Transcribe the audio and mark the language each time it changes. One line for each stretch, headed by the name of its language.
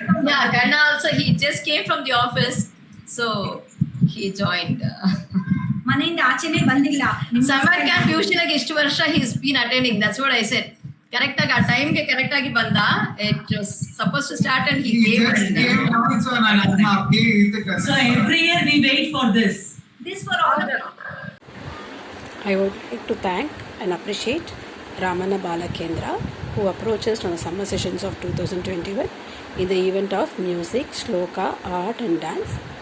English: Yeah, Karna also, he just came from the office. So he joined.
Kannada: ಮನೆಯಿಂದ ಆಚೆನೆ ಬಂದಿಲ್ಲ.
English: Summer camp usually
Kannada: ಇಷ್ಟು ವರ್ಷ
English: he's been attending. That's what I said.
Kannada: Correct ಆಗಿ ಆ ಟೈಮ್ಗೆ correct ಆಗಿ ಬಂದ.
English: It was supposed to start and he came. So every year we wait for this. This for all of us. I would like to thank and appreciate Ramana Bala Kendra, who approached us on the summer sessions of 2021 in the event of music, shloka, art and dance.